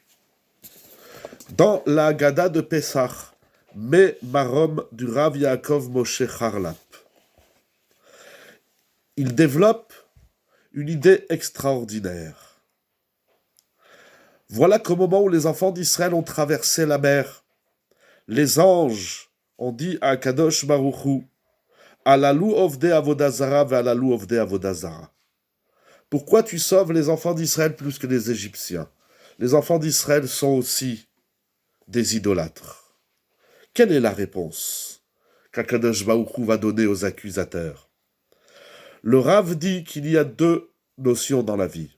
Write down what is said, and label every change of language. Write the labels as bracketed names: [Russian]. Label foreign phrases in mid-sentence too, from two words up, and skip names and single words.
[French] Dans la Haggadah de Pessah, Me Marom du Rav Yaakov Moshe Harlap, il développe une idée extraordinaire. Voilà qu'au moment où les enfants d'Israël ont traversé la mer, les anges ont dit à Kadosh Baruch Hu, [Hebrew] הללו עובדי עבודה זרה והללו עובדי עבודה זרה. [French] Pourquoi tu sauves les enfants d'Israël plus que les Égyptiens? Les enfants d'Israël sont aussi des idolâtres. Quelle est la réponse qu'Akadosh Baruch Hu va donner aux accusateurs? Le Rav dit qu'il y a 2 notions dans la vie.